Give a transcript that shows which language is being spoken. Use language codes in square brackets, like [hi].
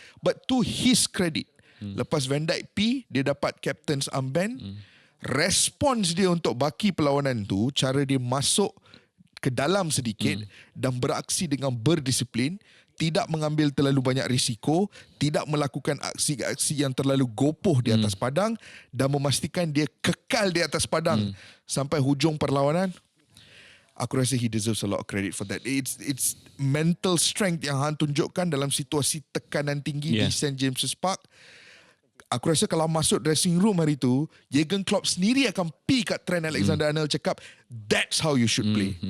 [en] But to his credit, [ms] lepas Van Dijk dia dapat [en] captain's armband. [ms] Respons dia untuk baki perlawanan tu, cara dia masuk ke dalam sedikit dan beraksi dengan berdisiplin, tidak mengambil terlalu banyak risiko, tidak melakukan aksi-aksi yang terlalu gopoh di atas padang, dan memastikan dia kekal di atas padang sampai hujung perlawanan. Aku rasa [en] he deserves a lot of credit for that. It's mental strength [ms] yang Han tunjukkan dalam situasi tekanan tinggi di St. James's Park. Aku rasa kalau masuk dressing room hari tu, Jurgen Klopp sendiri akan pi kat Trent Alexander-Arnold cakap, [en] that's how you should play.